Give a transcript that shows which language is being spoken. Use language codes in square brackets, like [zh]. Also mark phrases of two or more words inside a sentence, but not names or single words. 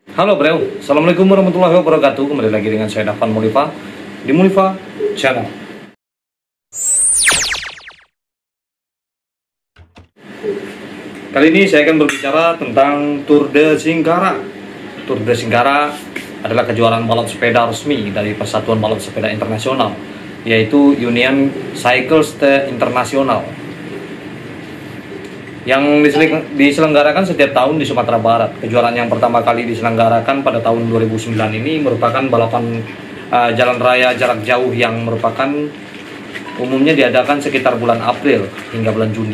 [id] Halo bro, [ar] السلام عليكم ورحمة الله وبركاته. [id] Kembali lagi dengan saya Dafan Mulifa di Mulifa Channel. Kali ini saya akan berbicara tentang Tour de Singkara. Tour de Singkara adalah kejuaraan balap sepeda resmi dari Persatuan Balap Sepeda Internasional, yaitu Union Cycliste International, yang diselenggarakan setiap tahun di Sumatera Barat. Kejuaraan yang pertama kali diselenggarakan pada tahun 2009 ini merupakan balapan jalan raya jarak jauh yang merupakan umumnya diadakan sekitar bulan April hingga bulan Juni.